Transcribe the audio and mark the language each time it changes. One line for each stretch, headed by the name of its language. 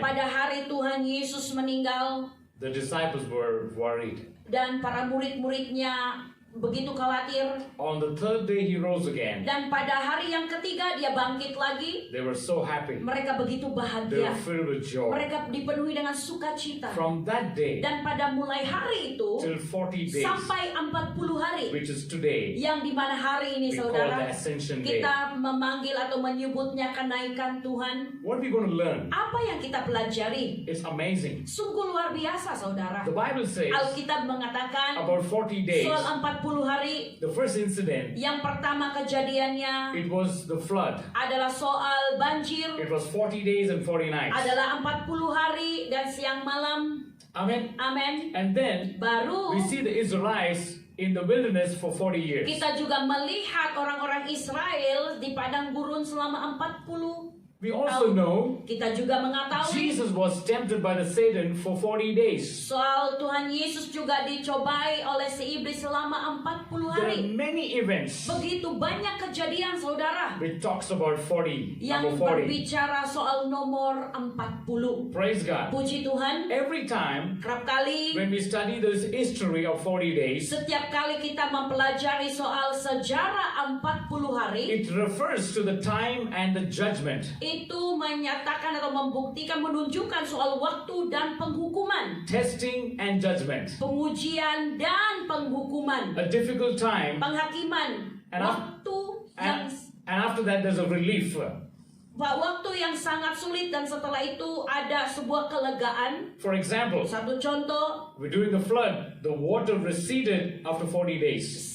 Indonesian: Pada hari Tuhan Yesus meninggal
English: the disciples were worried.
Indonesian: dan para murid-muridnya begitu khawatir.
English: On the third day he rose again.
Indonesian: Dan pada hari yang ketiga dia bangkit lagi.
English: They were so happy.
Indonesian: Mereka begitu
English: They
Indonesian: bahagia.
English: were filled with joy.
Indonesian: Mereka dipenuhi dengan sukacita.
English: From that day
Indonesian: Dan pada mulai hari itu
English: till 40 days,
Indonesian: sampai 40 hari,
English: which is today,
Indonesian: yang dimana hari ini
English: we call
Indonesian: saudara,
English: the Ascension Day.
Indonesian: kita memanggil atau menyebutnya kenaikan Tuhan.
English: What are we going to learn?
Indonesian: Apa yang kita pelajari?
English: It's amazing.
Indonesian: Sungguh luar biasa saudara.
English: The Bible says
Indonesian: Alkitab mengatakan
English: about 40 days.
Indonesian: soal 40 hari.
English: The first incident,
Indonesian: Yang pertama kejadiannya
English: it was the flood.
Indonesian: adalah soal banjir.
English: It was 40 days and 40 nights.
Indonesian: Adalah 40 hari dan siang malam.
English: Amen.
Indonesian: Amin.
English: And then
Indonesian: Baru
English: we see the Israelites in the wilderness for 40 years.
Indonesian: kita juga melihat orang-orang Israel di padang gurun selama 40.
English: We also know
Indonesian: Kita juga mengetahui
English: Jesus was tempted by the Satan for 40 days.
Indonesian: soal Tuhan Yesus juga dicobai oleh si iblis selama 40
English: There are
Indonesian: hari.
English: many events
Indonesian: Begitu banyak kejadian saudara
English: which talks about 40,
Indonesian: yang
English: number 40.
Indonesian: berbicara soal nomor 40.
English: Praise God.
Indonesian: Puji Tuhan.
English: Every time
Indonesian: Kerap kali
English: when we study this history of 40 days,
Indonesian: setiap kali kita mempelajari soal sejarah 40 hari,
English: it refers to the time and the judgment.
Indonesian: itu menyatakan atau membuktikan, menunjukkan soal waktu dan penghukuman,
English: Testing and judgment.
Indonesian: pengujian dan penghukuman,
English: A difficult time,
Indonesian: penghakiman,
English: And
Indonesian: waktu yang
English: and after that there's a relief.
Indonesian: waktu yang sangat sulit, dan setelah itu ada sebuah kelegaan.
English: For example,
Indonesian: Satu contoh,
English: during the flood, the water receded after 40 days.